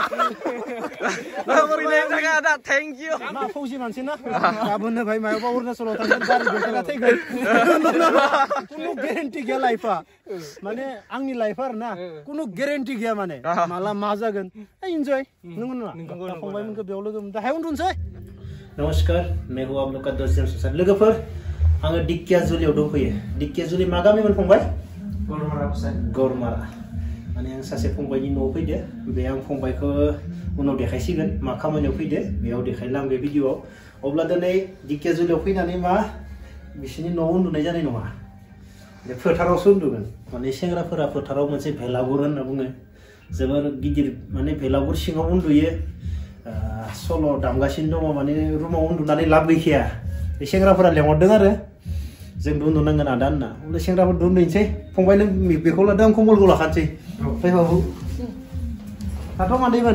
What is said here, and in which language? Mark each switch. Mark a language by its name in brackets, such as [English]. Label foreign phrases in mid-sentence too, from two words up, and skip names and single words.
[English] thank you [Bodo] मा फौजि मानसि ना गाबोननो भाई मायावबा अरुणाचलाव थांगोन गारि देखायना थैगोन कुनु गेरेन्टि गैया लाइफआ माने आंनि लाइफ आरो ना कुनु गेरेन्टि गैया माने माला मा जागोन इन्जय नंगौ नङा फंबायमोनखौ बेयाव लोगो मोनदों हाय उन्दुनोसै [Hindi] नमस्कार मैं हूं आप लोग का दोस्त [Bodo] जमशेद लोगोफोर आङो दिकियाजुलियाव दंफैयो दिकियाजुलि मा गामिमोन फंबाय गौरमारा माने आं सासे फंबायनि न'आव फैदो बे आं फंबायखौ उनाव देखायसिगोन मा खामानियाव फैदो बेयाव देखायलां बे भिडिअआव अब्ला दिनै दिकियाजुलियाव फैनानै मा बिसोरनि न'आव उन्दुनाय जानाय नङा बे फोथारावसो उन्दुगोन माने सेंग्राफोरा फोथाराव मोनसे भेलागुर होनना बुङो जोबोर गिदिर माने भेलागुर सिङाव उन्दुयो सल' दामगासिनो दङ माने रुमाव उन्दुनानै लाब गैखाया बे सेंग्राफोरा लेंहरदों आरो जोंबो उन्दुनांगोन आदा होनना अब्ला सेंग्राफोर उन्दुनोसै फंबाय नों बेखौ लादों आं कम्बलखौ लाखानोसै फै बाबु थाथ' मादैमोन